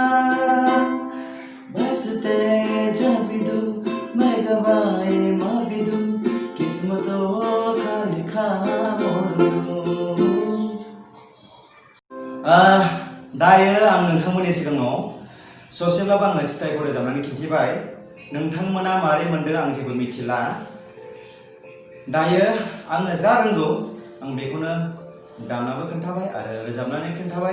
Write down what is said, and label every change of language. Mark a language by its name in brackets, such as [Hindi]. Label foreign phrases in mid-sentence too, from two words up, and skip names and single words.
[Hindi] बस तेजा बिदु मैं गवाए मा बिदु, किस्मतों का लिखा मोरदु। [Bodo] दायो आं नोंथांमोननि सिगाङाव ससेब्लाबो आङो स्टाइलखौ रोजाबनानै खिन्थिबाय। नोंथांमोना मारै मोनदों आं जेबो मिथिला। दायो आङो जा रोंगौ आं बेखौनो दामनाबो खोन्थाबाय आरो रोजाबनानै खोन्थाबाय।